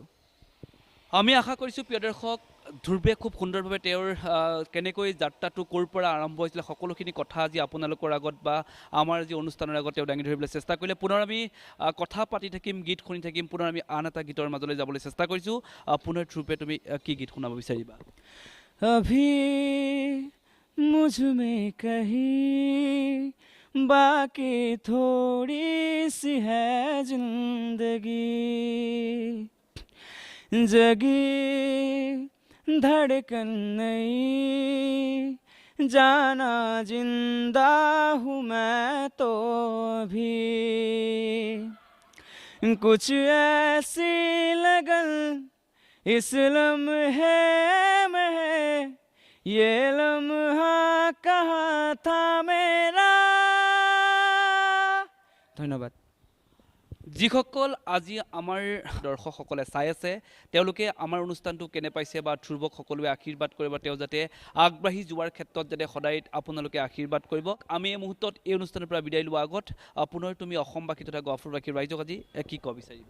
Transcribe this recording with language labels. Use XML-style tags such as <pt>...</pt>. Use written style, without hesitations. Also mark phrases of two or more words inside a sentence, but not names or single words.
<as>আমি আশা কৰিছোঁ প্ৰিয় দৰ্শক, ধ্ৰুৱে খুব সুন্দৰভাৱে তেওঁৰ কেনেকৈ যাত্ৰাটো ক'ৰ পৰা আৰম্ভ হৈছিলে সকলোখিনি কথা আজি আপোনালোকৰ আগত বা আমাৰ যি অনুষ্ঠানৰ আগত তেওঁ দাঙি ধৰিবলৈ চেষ্টা কৰিলে। পুনৰ আমি কথা পাতি থাকিম, গীত শুনি থাকিম। পুনৰ আমি আন এটা গীতৰ মাজলৈ যাবলৈ চেষ্টা কৰিছোঁ। পুনৰ ধ্ৰুৱে তুমি কি গীত শুনাব বিচাৰিবা?</as> <hi>अभी मुझ में कहीं बाकी थोड़ी सी है जिंदगी, जगी धड़कन नहीं, जाना जिंदा हूँ मैं तो भी, कुछ ऐसी लगन इस लम्हे में है, ये लम्हा कहाँ था मेरा।</hi> <as>ধন্যবাদ। যিসকল আজি আমাৰ দৰ্শকসকলে চাই আছে, তেওঁলোকে আমাৰ অনুষ্ঠানটো কেনে পাইছে বা ধ্ৰুৱক সকলোৱে আশীৰ্বাদ কৰিব, তেওঁ যাতে আগবাঢ়ি যোৱাৰ ক্ষেত্ৰত যাতে সদায় আপোনালোকে আশীৰ্বাদ কৰিব। আমি এই মুহূৰ্তত এই অনুষ্ঠানৰ পৰা বিদায় লোৱাৰ আগত পুনৰ তুমি অসমবাসী তথা গহপুৰবাসীৰ ৰাইজক আজি কি ক'ব বিচাৰিবা?</as>